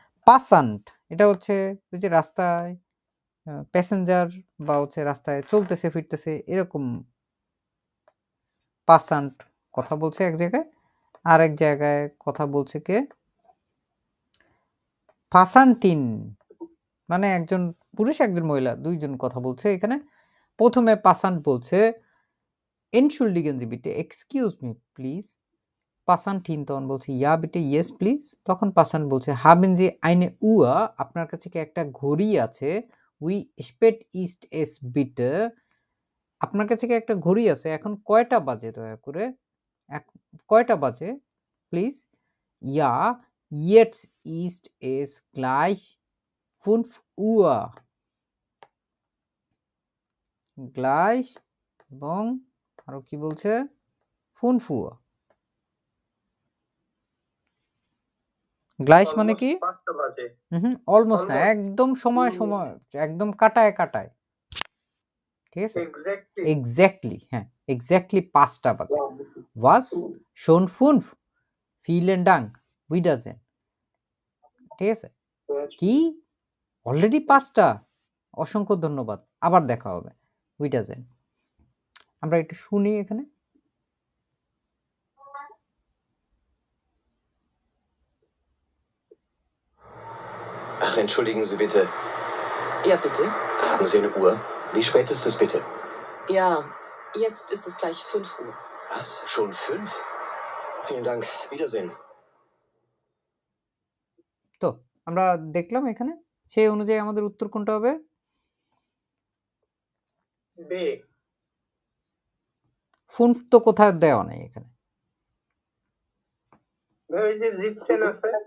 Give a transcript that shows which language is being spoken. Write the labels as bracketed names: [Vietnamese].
[Bangla] পাসান্ট এটা হচ্ছে ওই যে রাস্তায় প্যাসেঞ্জার বা হচ্ছে রাস্তায় চলতেছে ফিরতেছে এরকম পাসান্ট কথা বলছে এক জায়গায়, আর এক জায়গায় কথা বলছে কে? পাসান্টিন মানে একজন পুরুষ একজন মহিলা, দুইজন কথা বলছে এখানে। প্রথমে পাসান্ট বলছে [German] entschuldigen Sie bitte, [English] excuse me please. [Bangla] পাসান্টিন তখন বলছে [German] ja bitte, [English] yes please. [Bangla] তখন পাসান্ট বলছে [German] haben Sie eine Uhr, [Bangla] আপনার কাছে কি একটা ঘড়ি আছে? [German] Wie spät ist es bitte? [Bangla] আপনার কাছে কি একটা ঘড়ি আছে? এখন কয়টা বাজে দয়া করে? কয়টা বাজে please? [German] Ja, jetzt ist es gleich 5 Uhr. [Bangla] Gleich এবং আরো কি বলছে? [German] 5 Uhr. [Bangla] গ্লাইস মানে কি? 5টা বাজে। অলমোস্ট না, একদম সময় একদম কাটায় কাটায়, ঠিক আছে? এক্স্যাক্টলি, হ্যাঁ এক্স্যাক্টলি 5টা বাজে। [German] was schon 5 vielen Dank wiedersehen, [Bangla] ঠিক আছে? কি অলরেডি 5টা, অসংখ্য ধন্যবাদ, আবার দেখা হবে, [German] wiedersehen। [Bangla] আমরা একটু শুনি এখানে। [German] Ach, entschuldigen Sie bitte. Ja, bitte? Haben Sie eine Uhr? Wie spät ist es bitte? Ja, jetzt ist es gleich 5 Uhr. Was? Schon 5? Vielen Dank. Wiedersehen. [Bangla] আমরা দেখলাম এখানে, সেই অনুযায়ী আমাদের উত্তর কোনটা হবে? বে ফুন তো কোথাও দেওয়া নেই এখানে। ওই যে জিপসেন আছে